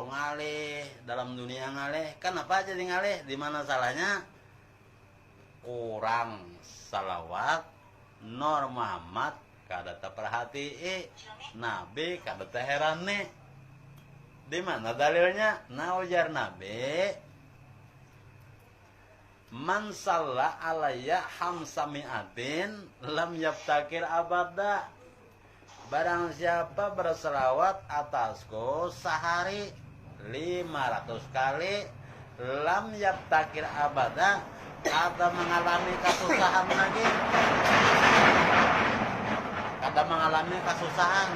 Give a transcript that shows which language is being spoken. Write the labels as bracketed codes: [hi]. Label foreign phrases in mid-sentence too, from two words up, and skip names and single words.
[bjn] ngalih dalam dunia ngalih kan apa jadi ngalih di mana salahnya kurang salawat Nur Muhammad kada terperhatii Nabi kada terheran nih di mana dalilnya nah ujar Nabi [ar] man salla alayya hamsamiatin lam yaftakir abada. [bjn] Barang siapa berselawat atasku sehari 500 kali [ar] lam yaftakir abada [bjn] kada mengalami kesusahan lagi. Kada mengalami kesusahan.